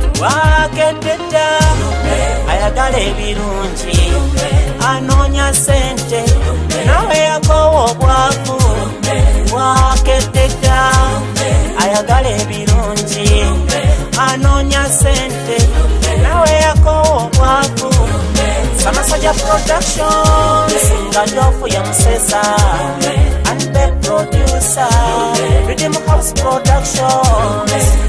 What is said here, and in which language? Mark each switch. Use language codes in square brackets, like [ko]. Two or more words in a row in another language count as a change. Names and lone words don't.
[lg] Wakedde dda, ayagala ebirungi, anoonya ssente, nawe yakowa obwavu. Wakedde dda, ayagala ebirungi, anoonya ssente, nawe yakowa obwavu. Samasoja Productions, nga Njofu ya Museza, [en] and the producer, Rhythm House Productions.